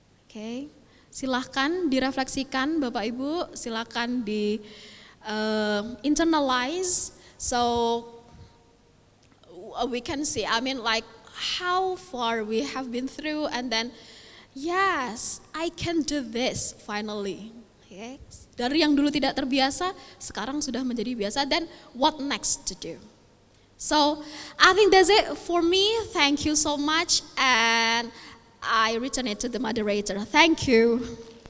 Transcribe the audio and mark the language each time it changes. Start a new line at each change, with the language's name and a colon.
Indonesian: Okay, silahkan direfleksikan Bapak Ibu, silahkan di internalize.
English: So we can see, I mean like how far we have been through, and then yes, I can do this finally. Okay.
Indonesian: Dari yang dulu tidak terbiasa, sekarang sudah menjadi biasa,
English: then what next to do? So I think that's it for me. Thank you so much, and I return it to the moderator. Thank you.